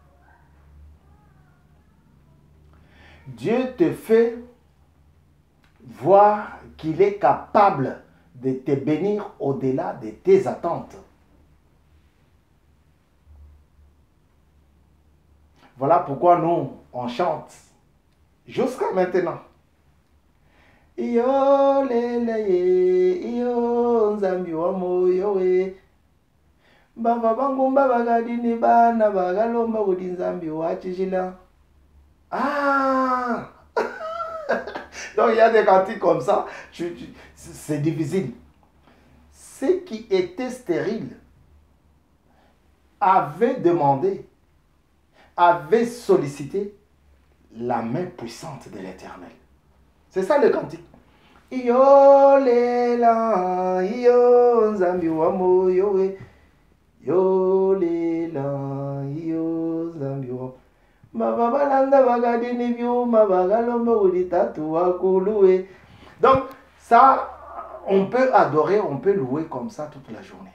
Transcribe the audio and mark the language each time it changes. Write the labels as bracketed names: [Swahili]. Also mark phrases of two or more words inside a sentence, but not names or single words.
[French] Dieu te fait voir qu'il est capable de te bénir au-delà de tes attentes. Voilà pourquoi nous, on chante jusqu'à maintenant. [Luba-Lulua] Iyo lele iyo nzambi wa moyo we baba bangu bagadini bana bagalomba kudi nzambi wa chijila. Ah. [French] Donc il y a des cantiques comme ça, c'est difficile. Ceux qui étaient stériles avaient demandé, avaient sollicité la main puissante de l'Éternel. C'est ça le cantique. [Luba-Lulua] Iyo lela, iyo nzambi wa moyo we. Yo lela, iyo nzambi wa. Baba balanda bagadini byuma bagalomba uditatu wakuluwe. [French] Donc ça, on peut adorer, on peut louer comme ça toute la journée.